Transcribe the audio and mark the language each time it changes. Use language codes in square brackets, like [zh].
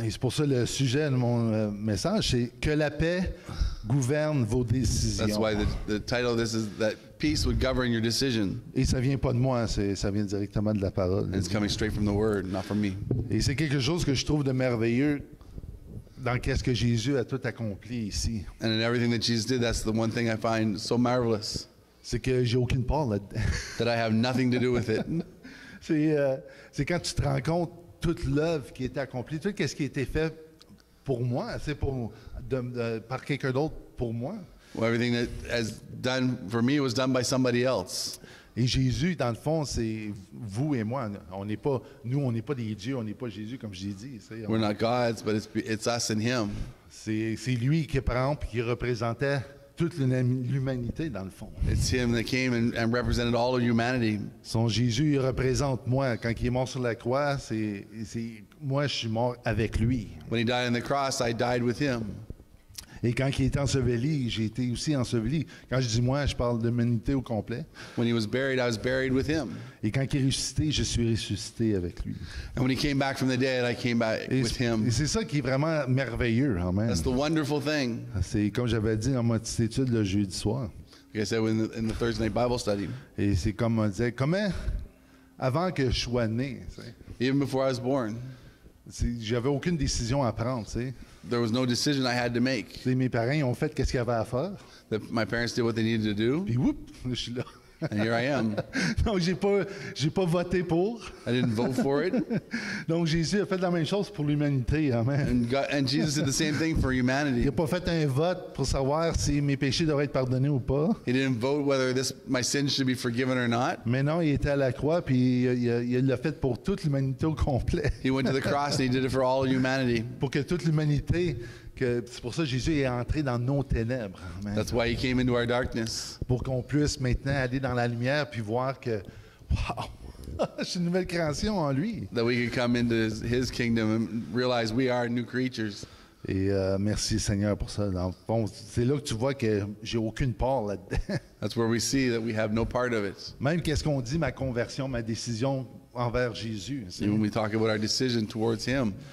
[fr] Et c'est pour ça le sujet de mon message, c'est que la paix gouverne vos décisions. [en] That's why the title of this is that peace would govern your decision. [fr] Et ça vient pas de moi, ça vient directement de la parole. [en] And it's coming straight from the Word, not from me. [fr] Et c'est quelque chose que je trouve de merveilleux dans qu'est-ce que Jésus a tout accompli ici. [en] And in everything that Jesus did, that's the one thing I find so marvelous, [fr] C'est que j'ai aucune part là-dedans. [en] that I have nothing to do with it. [fr] C'est quand tu te rends compte toute l'œuvre qui a été accomplie, tout ce qui a été fait pour moi, c'est par quelqu'un d'autre pour moi. [en] Well, everything that has done for me was done by somebody else. [fr] Et Jésus, dans le fond, c'est vous et moi. On n'est pas des dieux, on n'est pas Jésus, comme je l'ai dit. [en] We're not gods, but it's us and Him. [fr] C'est lui qui, par exemple, qui représentait toute l'humanité, dans le fond. [en] It's Him that came and represented all of humanity. [fr] Son Jésus, il représente moi. Quand il est mort sur la croix, moi, je suis mort avec lui. [en] When He died on the cross, I died with Him. [fr] Et quand il est enseveli, j'ai été aussi enseveli. Quand je dis moi, je parle de l'humanité au complet. [en] When He was buried, I was buried with Him. [fr] Et quand il est ressuscité, je suis ressuscité avec lui. [en] And when He came back from the dead, I came back with Him. [fr] Et c'est ça qui est vraiment merveilleux, amen. [en] That's the wonderful thing. [fr] C'est comme j'avais dit dans ma petite étude le jeudi soir. [en] Like I said in the Thursday night Bible study, [fr] Et c'est comme on disait, comment, avant que je sois né, [en] even before I was born, [fr] j'avais aucune décision à prendre, tu sais. [en] there was no decision I had to make. [fr] Tu sais, mes parents, ils ont fait qu'est-ce qu'il y avait à faire. [en] My parents did what they needed to do, [fr] Puis, whoop, je suis là. [en] and here I am. [fr] Donc, j'ai pas voté pour. [en] I didn't vote for it. [fr] Donc, Jésus a fait la même chose pour l'humanité, amen. [en] And Jesus did the same thing for [fr] Il [en] humanity. [fr] n'a pas fait un vote pour savoir si mes péchés devraient être pardonnés ou pas. [en] He didn't vote whether my sins should be forgiven or not. [fr] Mais non, il était à la croix, puis il l'a fait pour toute l'humanité au complet. [en] He went to the cross and He did it for all humanity. [fr] Pour que toute l'humanité, c'est pour ça que Jésus est entré dans nos ténèbres. [en] Amen. That's why He came into our darkness. [fr] Pour qu'on puisse maintenant aller dans la lumière puis voir que, wow, je suis une nouvelle création en lui. [en] That we could come into His kingdom and realize we are new creatures. [fr] Et merci Seigneur pour ça. Dans le fond, c'est là que tu vois que j'ai aucune part là-dedans. [en] That's where we see that we have no part of it. [fr] Même qu'est-ce qu'on dit, ma conversion, ma décision envers Jésus. [en] Even when we talk about our decision towards Him,